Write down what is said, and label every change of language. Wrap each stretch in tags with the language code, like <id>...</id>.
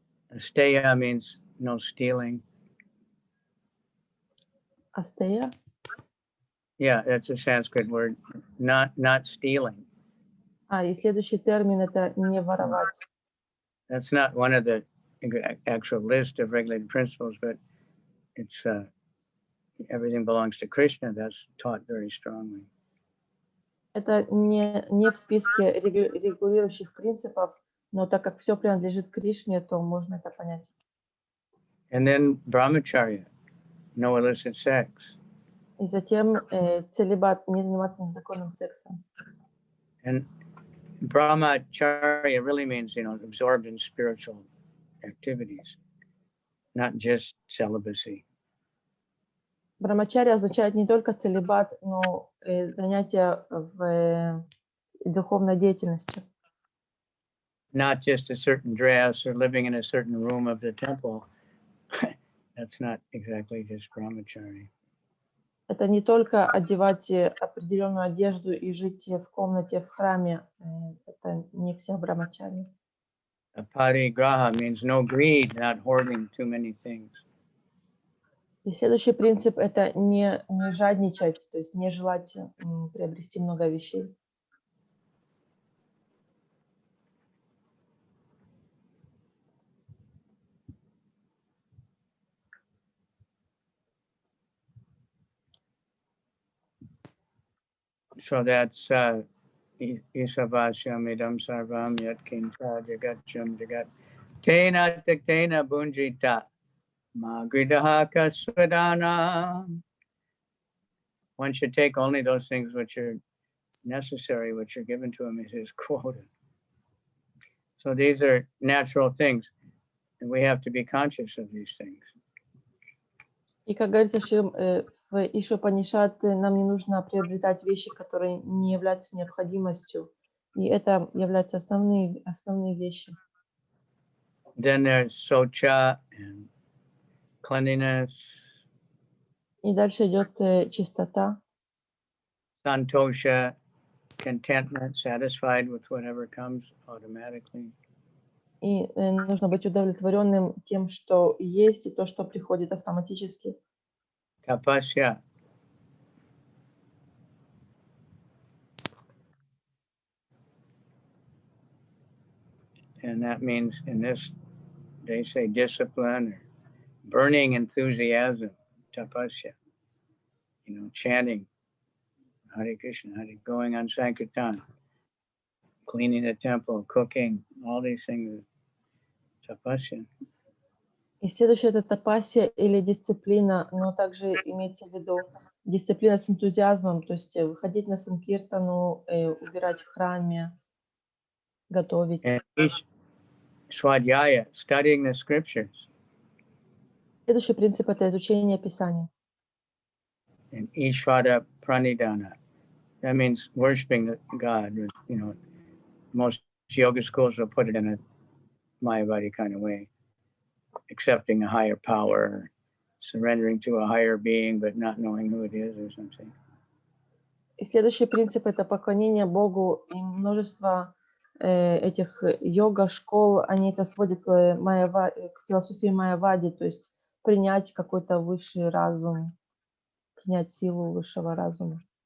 <en>Asteya means no stealing.</en> <ru>Астея?</ru> <en>Yeah, that's a Sanskrit word. Not stealing.</en> <ru>И следующий термин это не воровать.</ru> <en>That's not one of the actual list of regulated principles, but it's everything belongs to Krishna. That's taught very strongly.</en> <ru>Это не в списке регулирующих принципов, но так как все принадлежит Кришне, то можно это понять.</ru> <en>And then brahmacharya, no illicit sex.</en> <ru>И затем целибат, не заниматься незаконным сексом.</ru> <en>And brahmacharya really means, absorbed in spiritual activities, not just celibacy.</en> <ru>Брамачарья означает не только целибат, но занятия в духовной деятельности.</ru> <en>Not just a certain dress or living in a certain room of the temple. That's not exactly just brahmacharya.</en> <ru>Это не только одевать определенную одежду и жить в комнате в храме. Это не вся брамачарья.</ru> <en>Aparigraha means no greed, not hoarding too many things.</en> <ru>И следующий принцип это не жадничать, то есть не желать приобрести много вещей.</ru> <en>So that's</en> <sa>Isavasyam idam sarvam yatkinta jagacham jagat tena tektena bunjita magridaha kasvadana.</sa> <en>One should take only those things which are necessary, which are given to him as his quota. So these are natural things, and we have to be conscious of these things.</en> <ru>И как говорится, в Ишупанишат нам не нужно приобретать вещи, которые не являются необходимостью. И это являются основные вещи.</ru> <en>Then there's socha and cleanliness.</en> <ru>И дальше идет чистота.</ru> <en>Santosha, contentment, satisfied with whatever comes automatically.</en> <ru>И нужно быть удовлетворенным тем, что есть, и то, что приходит автоматически.</ru> <en>Tapasya. And that means in this, they say discipline or burning enthusiasm, tapasya. Chanting Hare Krishna, Hare, going on Sankirtan, cleaning the temple, cooking, all these things, tapasya.</en> <ru>И следующее — это тапасия или дисциплина, но также имеется в виду дисциплина с энтузиазмом, то есть выходить на санкиртану, убирать в храме, готовить.</ru> <en>And each swadhyaya, studying the scriptures.</en> <ru>Следующий принцип — это изучение Писания.</ru> <en>And Ishvara Pranidhana. That means worshiping God. Most yoga schools will put it in a Mayavadi kind of way, accepting a higher power, surrendering to a higher being, but not knowing who it is or something.</en> <ru>И следующий принцип — это поклонение Богу. И множество этих йога-школ, они это сводят к философии Майявади, то есть принять какой-то высший разум, принять силу высшего разума.</ru>